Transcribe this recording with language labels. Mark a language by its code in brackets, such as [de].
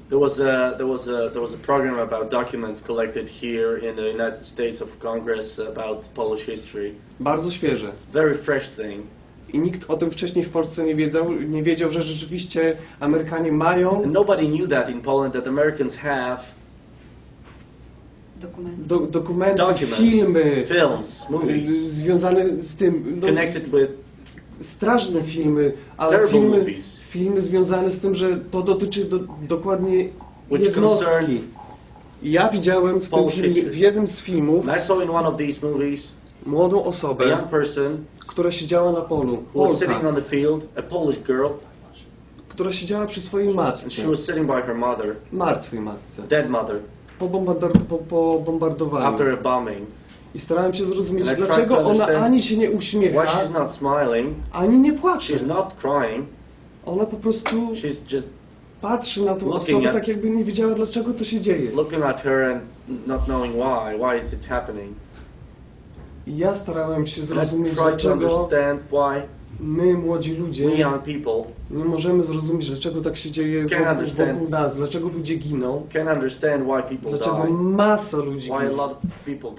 [en] There was a program about documents collected here in the United States of Congress about Polish history. [pl] Bardzo świeże. [en] Very fresh thing. [pl] I nikt o tym wcześniej w Polsce nie wiedział, że rzeczywiście Amerykanie mają... [en] Nobody knew that in Poland, that Americans have [pl] dokumenty, filmy, [en] films, movies, [pl] związane z tym, [en] connected with [pl] straszne filmy, ale filmy związane z tym, że to dotyczy dokładnie jednostki. Ja widziałem w tym filmie, w jednym z filmów, [en] I saw in one of these movies, [pl] młodą osobę, [en] a young person, [pl] która siedziała na polu, [en] who was sitting on the field, a Polish girl, [pl] która siedziała przy swojej matce, [en] she was sitting by her mother, [pl] martwej matce, [en] dead mother, [pl] po bombardowaniu. [en] after a bombing. [pl] I starałem się zrozumieć, dlaczego ona ani się nie uśmiecha, [en] why she's not smiling, [pl] ani nie płacze. [en] She's not crying. [pl] Ona po prostu [en] she's just [pl] patrzy na tą osobę, tak jakby nie wiedziała, dlaczego to się dzieje. [en] Looking at her and not knowing why is it happening. [pl] I ja starałem się zrozumieć, dlaczego my, młodzi ludzie, nie możemy zrozumieć, dlaczego tak się dzieje wokół nas, dlaczego ludzie giną, dlaczego masa ludzi ginie.